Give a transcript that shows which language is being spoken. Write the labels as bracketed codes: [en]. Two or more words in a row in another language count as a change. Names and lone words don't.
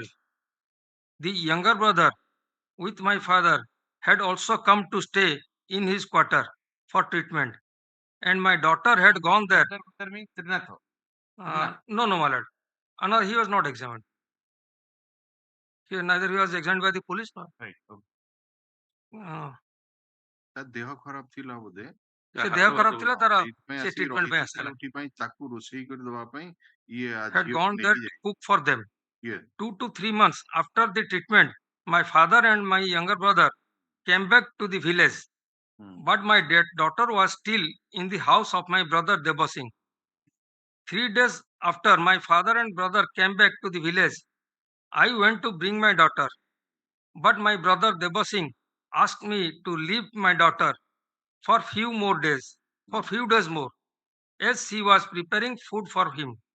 [en] The younger brother with my father had also come to stay in his quarter for treatment, and my daughter had gone there. That means Trinath. No, my lord. No, he was not examined. Neither he was examined by the police. Right. [or] ତା ଦେହ ଖରାପ ଥିଲା ବୋଧେ ସେ ଦେହ ଖରାପ ଥିଲା ତାର ସେଇଥିପାଇଁ ସେ ଆସିକି ଟ୍ରିଟମେଣ୍ଟ ପାଇଁ ରହିଛି ଆସିଥିଲା ସେଇଥିପାଇଁ ତାକୁ ରୋଷେଇ କରି ଦେବା ପାଇଁ ଇଏ had ଝିଅକୁ [en] gone there [or] ନେଇକି [en] to cook for them. Yes. 2 to 3 months after the treatment, my father and my younger brother came back to the village, but my daughter was still in the house of my brother Deba Singh. 3 days after my father and brother came back to the village, I went to bring my daughter, but my brother Deba Singh asked me to leave my daughter for few days more, as she was preparing food for him.